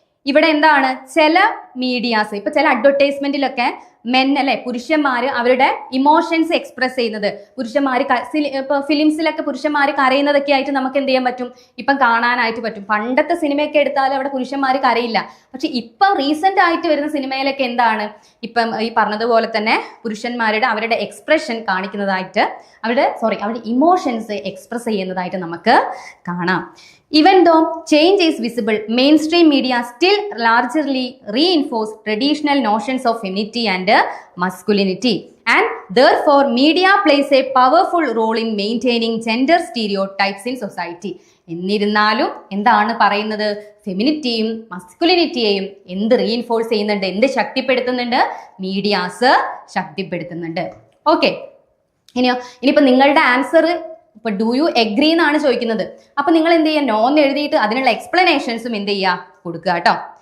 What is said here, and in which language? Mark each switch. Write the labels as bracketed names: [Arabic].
[Malayalam] ഇവിടെ എന്താണ്, ചില മീഡിയാസ്, ഇപ്പൊ ചില അഡ്വർടൈസ്മെന്റിലൊക്കെ മെൻ അല്ലെ, പുരുഷന്മാര് അവരുടെ ഇമോഷൻസ് എക്സ്പ്രസ് ചെയ്യുന്നത്, പുരുഷന്മാര് ഇപ്പൊ ഫിലിംസിലൊക്കെ പുരുഷന്മാര് കരയുന്നതൊക്കെ ആയിട്ട് നമുക്ക് എന്ത് ചെയ്യാൻ പറ്റും, ഇപ്പം കാണാനായിട്ട് പറ്റും. പണ്ടത്തെ സിനിമയൊക്കെ എടുത്താൽ അവിടെ പുരുഷന്മാര് കരയില്ല. പക്ഷെ ഇപ്പം റീസെന്റ് ആയിട്ട് വരുന്ന സിനിമയിലൊക്കെ എന്താണ്, ഇപ്പം ഈ പറഞ്ഞതുപോലെ തന്നെ പുരുഷന്മാരുടെ അവരുടെ എക്സ്പ്രഷൻ കാണിക്കുന്നതായിട്ട്, അവരുടെ ഇമോഷൻസ് എക്സ്പ്രസ് ചെയ്യുന്നതായിട്ട് നമുക്ക് കാണാം. [English] Even though change is visible, mainstream media still largely reinforce traditional notions of femininity and masculinity, and therefore media plays a powerful role in maintaining gender stereotypes in society. [Malayalam] എന്നിരുന്നാലും എന്താണ് പറയുന്നത്, ഫെമിനിറ്റിയും മസ്കുലിനിറ്റിയെയും എന്ത് reinforce ചെയ്യുന്നുണ്ട്, എന്ത് ശക്തിപ്പെടുത്തുന്നുണ്ട്, medias ശക്തിപ്പെടുത്തുന്നുണ്ട്. Okay, ഇനിയിപ്പോ നിങ്ങളുടെ answer ഇപ്പൊ [English] do you agree [Malayalam] എന്നാണ് ചോദിക്കുന്നത്. അപ്പൊ നിങ്ങൾ എന്ത് ചെയ്യുക, നോ എന്ന് എഴുതിയിട്ട് അതിനുള്ള എക്സ്പ്ലനേഷൻസും എന്ത് ചെയ്യുക, കൊടുക്കുക കേട്ടോ.